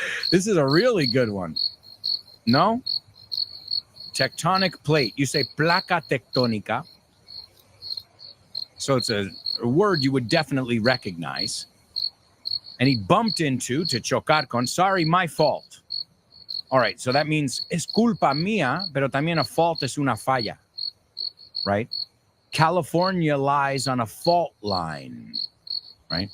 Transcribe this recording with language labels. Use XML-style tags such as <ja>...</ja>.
<en>This is a really good one. No? Tectonic plate. You say placa tectónica. So it's a word you would definitely recognize. And he bumped into, to</en> <es>chocar con,</es> <en>sorry, my fault. All right, so that means</en> <es>es culpa mía, pero también</es> <en>a fault</en> <es>es una falla,</es> <en>right? California lies on a fault line, right?</en>